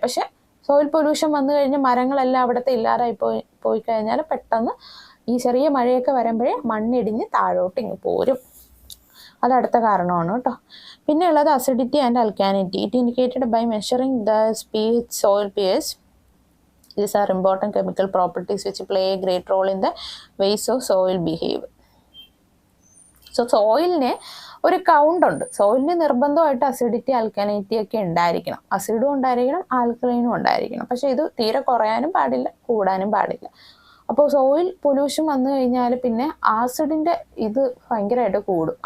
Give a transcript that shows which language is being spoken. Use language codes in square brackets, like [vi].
[ml] പക്ഷെ soil pollution വന്നു കഴിഞ്ഞ് മരങ്ങളെല്ലാം അവിടുത്തെ ഇല്ലാതായി പോയി കഴിഞ്ഞാൽ പെട്ടെന്ന് ഈ ചെറിയ മഴയൊക്കെ വരുമ്പോഴേ മണ്ണിടിഞ്ഞ് താഴോട്ട് ഇങ്ങ് പോരും. അതടുത്ത കാരണമാണ് കേട്ടോ. പിന്നെ ഉള്ളത് acidity and അൽക്കാനിറ്റി. [en] It indicated by measuring the pH, soil pH. These are important chemical properties which play a great role in the ways of soil behavior. [ml] So സോയിലിന് ഒരു കൗണ്ട് ഉണ്ട്. സോയിലിന് നിർബന്ധമായിട്ട് അസിഡിറ്റി അൽക്കാനിറ്റി ഒക്കെ ഉണ്ടായിരിക്കണം. അസിഡും ഉണ്ടായിരിക്കണം, ആൽക്കലൈനും ഉണ്ടായിരിക്കണം. പക്ഷെ ഇത് തീരെ കുറയാനും പാടില്ല, കൂടാനും പാടില്ല. അപ്പോൾ സോയിൽ പൊല്യൂഷൻ വന്നു കഴിഞ്ഞാൽ പിന്നെ ആസിഡിൻ്റെ ഇത് ഭയങ്കരമായിട്ട് കൂടും.